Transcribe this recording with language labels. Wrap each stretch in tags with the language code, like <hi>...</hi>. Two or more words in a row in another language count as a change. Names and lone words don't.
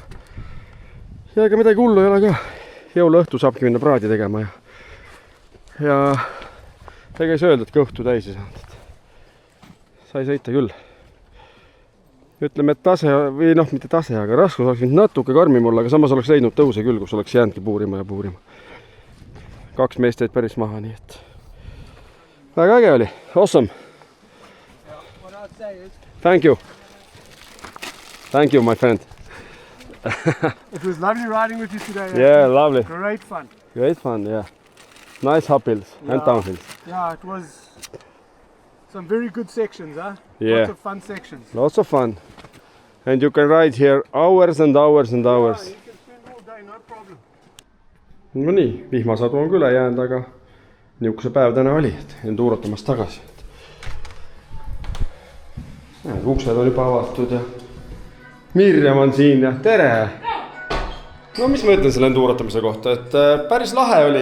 <et>Ja ega midagi hullu ei ole ka. Jõuluõhtu saabki minna praadi tegema ja ega ei sööld, et kõhtu täis ei saanud. Sai sõita küll. Ütleme, et tase, või noh, mitte tase, aga raskus oleks võinud natuke karmim olla, aga samas oleks leidnud tõuse küll, kus oleks jäänudki puurima ja puurima. 2 meest jäid päris maha, nii et väga äge oli.</et> <en>Awesome. Thank you. Thank you, my friend. It was lovely riding with you today. Yeah, lovely. Great fun. Great fun, yeah. Nice uphills and downhills. Yeah, it was some very good sections, huh? Yeah. Lots of fun sections. Lots of fun. And you can ride here hours and hours and hours. Yeah, you can spend all day, no problem.</en> <et>No nii, vihmasadu on küle jäänud, aga niisuguse päev täna oli, et endurotamas tagasi. Uksed on juba avatud ja Mirjam on siin ja tere! No mis ma ütlen selle endurotamise kohta, et päris lahe oli.</et>